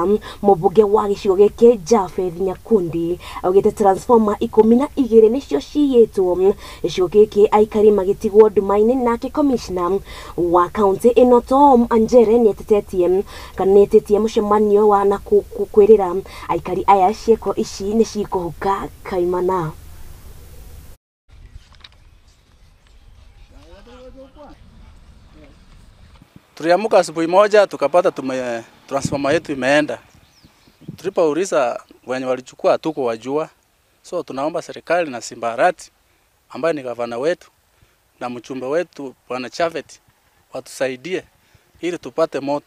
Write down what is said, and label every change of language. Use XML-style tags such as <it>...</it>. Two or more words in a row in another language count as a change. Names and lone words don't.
<ki>Mubunge wa gicigo giki Japheth Nyakundi augite transformer 12 nicio ciyitwo gicigo giki aikari magitigwo ndumaini, nake commissioner wa kaunti ino Tom Anjere nietetetie kanetetie mucemanio wa na kwirira aikari aya cieko ici ni cikuhuka kaimana.</ki> <sw>Tuliamuka asubuhi moja tukapata transformer yetu imeenda. Tulipouliza wenye walichukua hatuko wajua. So tunaomba serikali na Simbarati ambaye ni gavana wetu na mchumbe wetu Bwana Japheth watusaidie ili tupate moto.</sw>